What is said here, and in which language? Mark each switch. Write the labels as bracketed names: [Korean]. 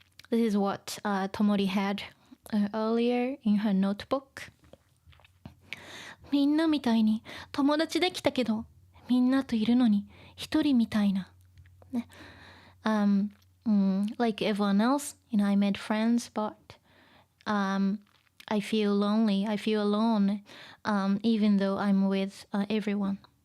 [English] This is what Tomori had earlier in her notebook. [Japanese] みんなみたいに友達できたけど、みんなといるのに一人みたいな。ね。 [English] Like everyone else, I made friends, but I feel lonely, I feel alone, even though I'm with everyone.